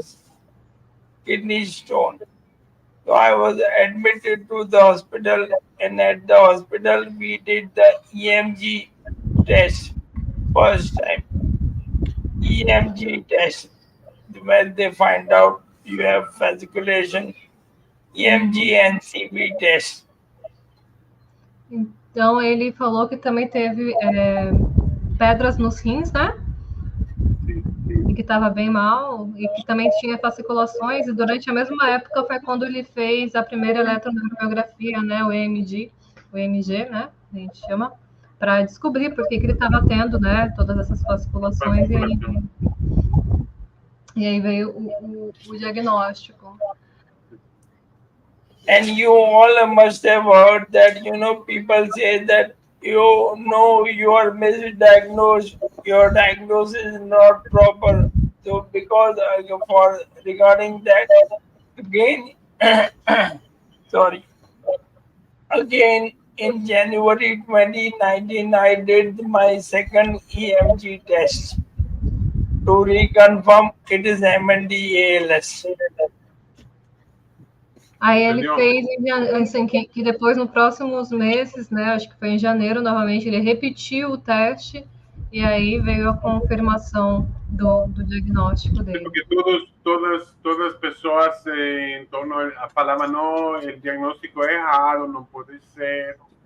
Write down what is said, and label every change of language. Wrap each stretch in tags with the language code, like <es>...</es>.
<en>So I was admitted to the hospital, and at the hospital we did the EMG test first time. EMG test, when they find out you have fasciculation, EMG and CB test.</en> <pt>Então, ele falou que também teve pedras nos rins, né? E que estava bem mal, e que também tinha fasciculações, e durante a mesma época foi quando ele fez a primeira eletromiografia, né? O EMG, né? A gente chama, para descobrir por que ele estava tendo, né? Todas essas fasciculações, e aí veio o diagnóstico.</pt> <en>And you all must have heard that, people say that you are misdiagnosed, your diagnosis is not proper. So because for regarding that, again, sorry, again in January 2019, I did my second EMG test to reconfirm it is MND-ALS.</en> <pt>Aí ele fez, assim, que depois, nos próximos meses, né, acho que foi em janeiro, novamente, ele repetiu o teste, e aí veio a confirmação do diagnóstico dele. Porque todas as pessoas em torno falavam, não, o diagnóstico é errado, não pode ser.</pt>